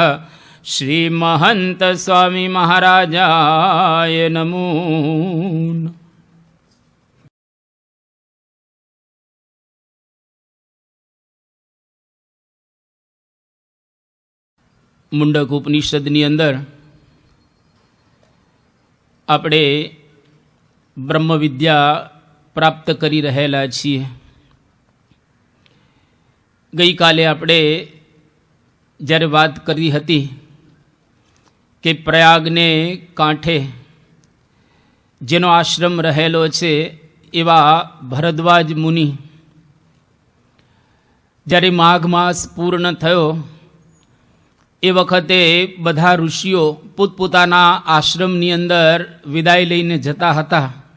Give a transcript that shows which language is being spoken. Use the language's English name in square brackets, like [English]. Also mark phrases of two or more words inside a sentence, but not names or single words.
[Sanskrit] श्री महंत स्वामी महाराजाय नमो नमः। [Gujarati] મુંડક ઉપનિષદની અંદર આપણે બ્રહ્મવિદ્યા પ્રાપ્ત કરી રહેલા છીએ। ગઈકાલે આપણે જ્યારે વાત કરી હતી કે પ્રયાગને કાંઠે જેનો આશ્રમ રહેલો છે એવા ભરદ્વાજ મુનિ જ્યારે માઘ માસ પૂર્ણ થયો એ વખતે બધા ઋષિઓ પોતપોતાના આશ્રમની અંદર વિદાય લઈને જતા હતા।